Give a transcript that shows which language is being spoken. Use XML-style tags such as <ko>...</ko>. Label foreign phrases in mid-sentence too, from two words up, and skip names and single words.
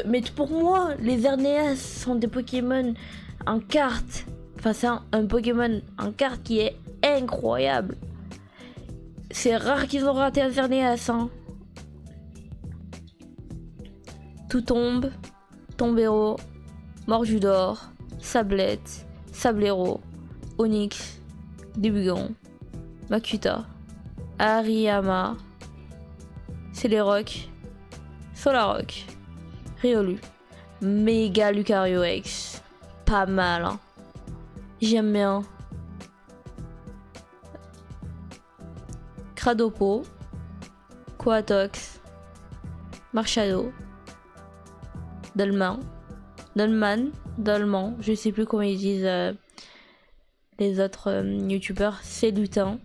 <fr>Mais pour moi, les Arnéas sont des Pokémon en carte. Enfin, c'est un Pokémon en carte qui est incroyable. C'est rare qu'ils ont raté un Arnéas, hein. Tout tombe, Tombero, Morjudor, Sablette, Sablero, Onyx, Débugon, Makuta, Hariyama, Celeroc, Solaroc, Riolu, Méga Lucario X. Pas mal, hein. J'aime bien. Cradopo, Quatox, Marshado, Dolman, je sais plus comment ils disent les autres youtubeurs, c'est lutin.</fr>